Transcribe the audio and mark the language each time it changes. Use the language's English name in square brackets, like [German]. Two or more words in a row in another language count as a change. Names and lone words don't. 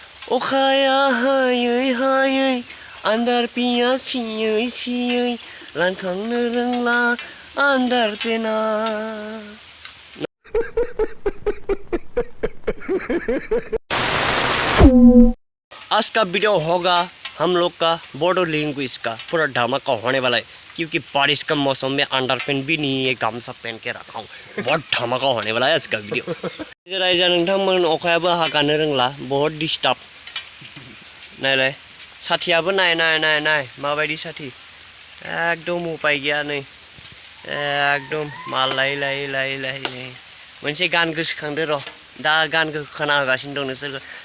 [Bodo] अखाया हायै हायै आन्दार पिया सियै सियै रानखांनो रोंला आन्दार पेना। [Hindi] आज का वीडियो होगा हम लोग का बोडो लैंग्वेज का पूरा धमाका होने वाला है, क्योंकि बारिश का मौसम में अंडरपेंट भी नहीं है, गामसा पहन के रखा हूँ। बहुत धमाका होने वाला है आज का वीडियो। [Bodo] रायजा नोंथांमोन अखायाबो हागानो रोंला, बहुत डिस्टार्ब। नायलाय साथियाबो नाय नाय नाय नाय माबायदि साथि, एकदम उपाय गैया नै, एकदम माल लायै लायै लायै लायै मोनसे गान गोसोखांदो र', दा गानखौ खोनागासिनो दं नोंसोरखौ।